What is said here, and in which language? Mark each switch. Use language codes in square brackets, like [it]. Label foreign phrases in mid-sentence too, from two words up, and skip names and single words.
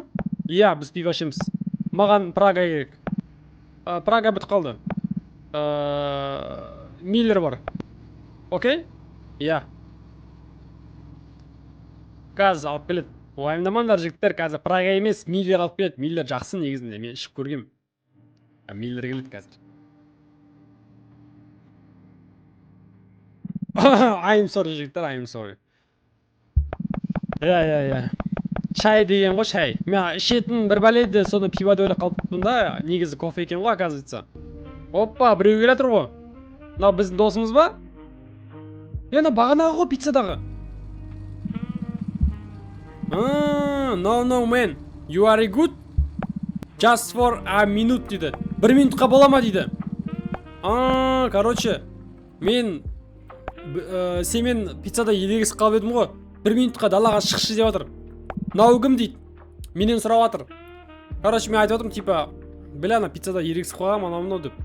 [kk] Иә, біз пиво ішеміз. Маған Прага керек. Прага бітіп қалды. Миллер бар. Окей? Иә. Қазір алып келеді. Уайымдамаңдар жігіттер, қазір Прага емес, Миллер алып келеді. Миллер жақсы негізінде, мен ішіп көргем. Миллер келеді қазір. [en] I'm sorry [kk] жігіттер, [en] I'm sorry. [kk] Иә. Шай деген ғой, шай. Мен ішетін бір бәледі, соны пивода ойлап қалыппын да, негізі кофе екен ғой, оказывается. Опа, біреу келе тұр ғой. Мынау біздің досымыз ба? Мына бағанағы ғой пиццадағы. [en] No man, you are good? Just for a minute [kk] дейді. 1 минутқа бола ма дейді. Короче, мен семен пиццада елегісіп қалып едім ғой. 1 минутқа далаға шықшы деп жатыр. Мынау кім дейді? Менен сұрап жатыр. Короче, мен айтып отырмын, [ru] типа, бля, [kk] пиццада ерегісіп қалған мынау деп.